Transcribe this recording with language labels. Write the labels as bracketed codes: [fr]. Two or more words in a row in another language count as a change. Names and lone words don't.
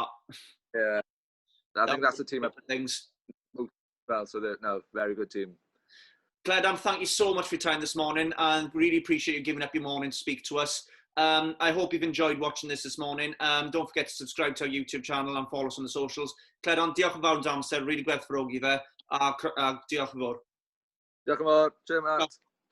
[en] Yeah. I think that's the team up things. Well, so very good team. Cledan, thank you so much for your time this morning, and really appreciate you giving up your morning to speak to us. I hope you've enjoyed watching this morning. Don't forget to subscribe to our YouTube channel and follow us on the socials. [cy] Cledan, diolch yn fawr am amser, rili gwerthfawrogi fe, a diolch yn fawr. Diolch yn fawr. Cheers, Matt.